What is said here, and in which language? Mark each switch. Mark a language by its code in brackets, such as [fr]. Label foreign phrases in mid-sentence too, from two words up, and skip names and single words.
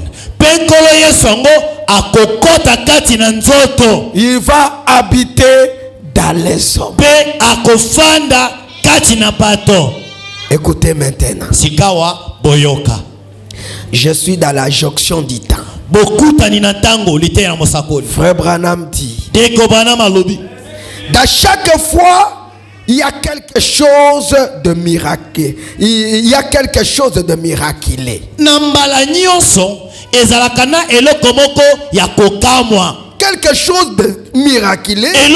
[ln] Pe nkolo Yesu yango akokota kati na nzoto. [fr] Il va habiter dans les hommes. [ln] Pe akofanda kati na bato. [fr] Écoutez maintenant. [ln] Sikawa boyoka. [fr] Je suis dans la jonction du temps. [ln] Bokutani na tango lite ya mosakoli. [fr] Frère Branham dit, Dans chaque fois, il y a quelque chose de miraculeux. Il y a quelque chose de miraculé. Quelque chose de miraculé.